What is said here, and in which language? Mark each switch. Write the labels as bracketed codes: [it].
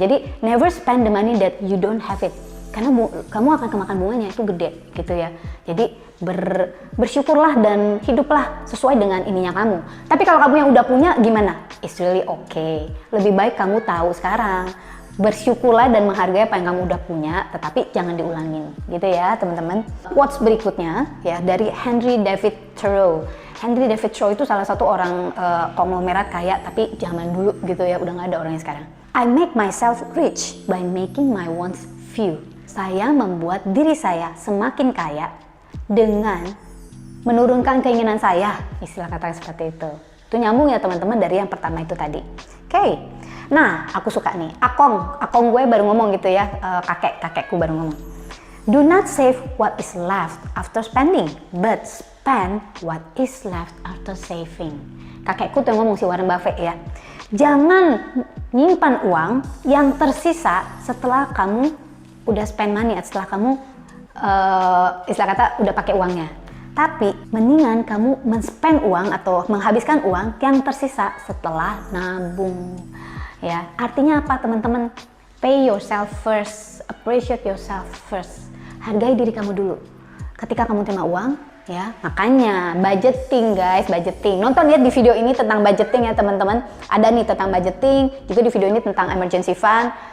[en] Jadi never spend the money that you don't have it. [id] Karena kamu akan kemakan bunganya itu gede gitu ya. Jadi bersyukurlah dan hiduplah sesuai dengan ininya kamu. Tapi kalau kamu yang udah punya gimana? [en] It's really okay. [id] Lebih baik kamu tahu sekarang. Bersyukurlah dan menghargai apa yang kamu udah punya, tetapi jangan diulangin gitu ya teman-teman. Quotes berikutnya ya dari Henry David Thoreau. Henry David Thoreau itu salah satu orang konglomerat kaya tapi zaman dulu gitu ya, udah nggak ada orangnya sekarang. [en] I make myself rich by making my wants few. [id] Saya membuat diri saya semakin kaya dengan menurunkan keinginan saya, istilah kata seperti itu. Itu nyambung ya teman-teman dari yang pertama itu tadi. Oke. Nah, aku suka nih, akong gue baru ngomong gitu ya, kakekku baru ngomong. [en] Do not save what is left after spending, but spend what is left after saving. [id] Kakekku tuh ngomong, si Warren Buffett ya. Jangan nyimpan uang yang tersisa setelah kamu udah spend money, setelah kamu istilah kata udah pakai uangnya. Tapi mendingan kamu men-spend uang atau menghabiskan uang yang tersisa setelah nabung. Ya, artinya apa teman-teman? [en] Pay yourself first, appreciate yourself first. [id] Hargai diri kamu dulu. Ketika kamu terima uang, ya makanya budgeting guys, budgeting. Nonton lihat di video ini tentang budgeting ya teman-teman. Ada nih tentang budgeting, juga di video ini tentang emergency fund.